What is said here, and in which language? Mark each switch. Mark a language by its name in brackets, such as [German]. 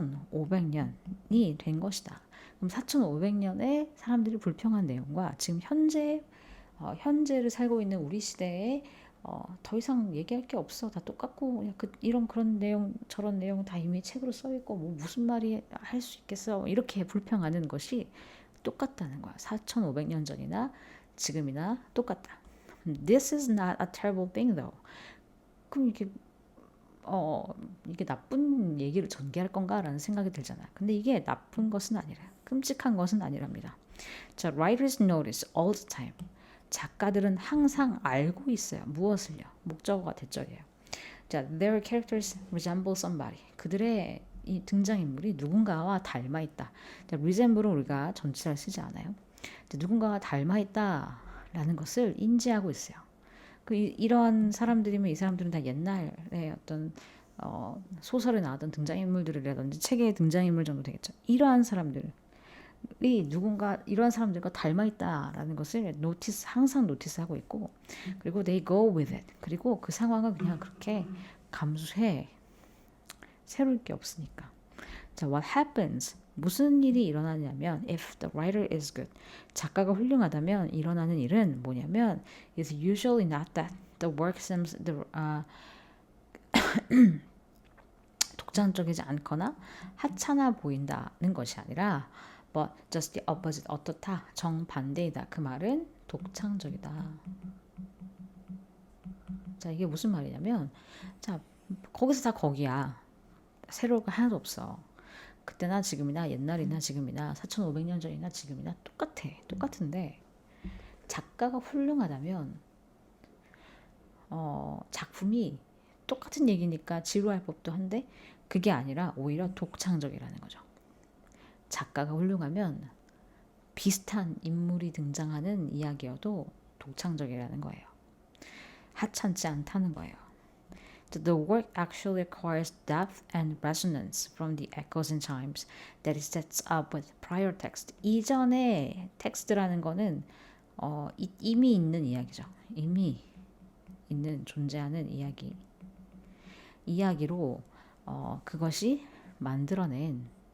[Korean] 4,500년이 된 것이다. 그럼 4,500년에 사람들이 불평한 내용과 지금 현재를 살고 있는 우리 시대에 더 이상 얘기할 게 없어. 다 똑같고, 그냥 그런 내용, 저런 내용 다 이미 책으로 써있고, 뭐 무슨 말이 할 수 있겠어. 이렇게 불평하는 것이 똑같다는 거야. 4,500년 전이나 지금이나 똑같다. [English] This is not a terrible thing though. [Korean] 그럼 이게 나쁜 얘기를 전개할 건가라는 생각이 들잖아. 근데 이게 나쁜 것은 아니라, 끔찍한 것은 아니랍니다. [English] 자, writers notice all the time. [Korean] 작가들은 항상 알고 있어요. 무엇을요? 목적어가 대절이에요. [English] 자, their characters resemble somebody. [Korean] 그들의 이 등장인물이 누군가와 닮아 있다. 자, resemble은 우리가 전치사를 쓰지 않아요. 자, 누군가와 닮아 있다라는 것을 인지하고 있어요. 이런 사람들이면 이 사람들은 다 옛날에 어떤 소설에 나왔던 등장인물들이라든지 책의 등장인물 정도 되겠죠. 이러한 사람들 이런 사람들과 닮아 있다라는 것을 항상 노티스하고 있고, 그리고 [English] they go with it. [Korean] 그리고 그 상황을 그냥 그렇게 감수해. 새로울 게 없으니까. 자, [English] what happens? [Korean] 무슨 일이 일어나냐면 [English] if the writer is good. [Korean] 작가가 훌륭하다면 일어나는 일은 뭐냐면 [English] is usually not that the work seems [Korean] 독창적이지 않거나 하찮아 보인다는 것이 아니라 [English] but just the opposite. [Korean] 어떻다? 정반대이다. 그 말은 독창적이다. 자, 이게 무슨 말이냐면, 자, 거기서 다 거기야. 새로운 거 하나도 없어. 그때나 지금이나 옛날이나 지금이나 4,500년 전이나 지금이나 똑같아. 똑같은데 작가가 훌륭하다면 작품이 똑같은 얘기니까 지루할 법도 한데 그게 아니라 오히려 독창적이라는 거죠. 작가가 훌륭하면 비슷한 인물이 등장하는 이야기여도 독창적이라는 거예요. 하찮지 않다는 거예요. [English] The work actually acquires depth and resonance from the echoes and chimes that it sets up with prior text. [Korean] 이전의 텍스트라는 거는 이미 있는 이야기죠. 이미 있는 존재하는 이야기로 그것이 만들어낸